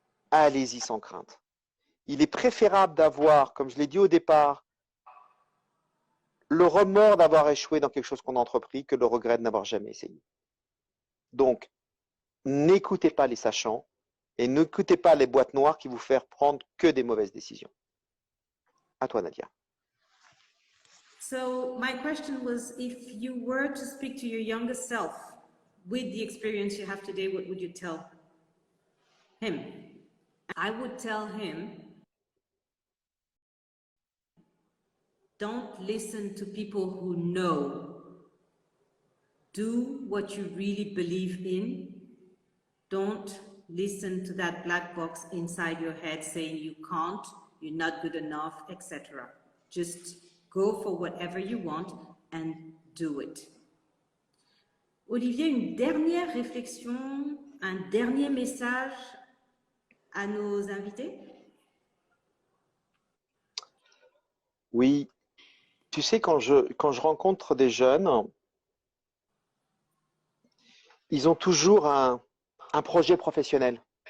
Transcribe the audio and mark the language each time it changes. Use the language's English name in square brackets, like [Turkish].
[French] Allez-y sans crainte. Il est préférable d'avoir, comme je l'ai dit au départ, le remords d'avoir échoué dans quelque chose qu'on a entrepris que le regret de n'avoir jamais essayé. Donc, n'écoutez pas les sachants et n'écoutez pas les boîtes noires qui vous font prendre que des mauvaises décisions. À toi, Nadia. [English] So my question was, if you were to speak to your younger self with the experience you have today, what would you tell him? I would tell him, don't listen to people who know. Do what you really believe in. Don't listen to that black box inside your head saying you can't, you're not good enough, etc. Just go for whatever you want and do it. [French] Olivier, une dernière réflexion, un dernier message à nos invités? Oui, tu sais, quand je rencontre des jeunes, ils ont toujours un projet professionnel.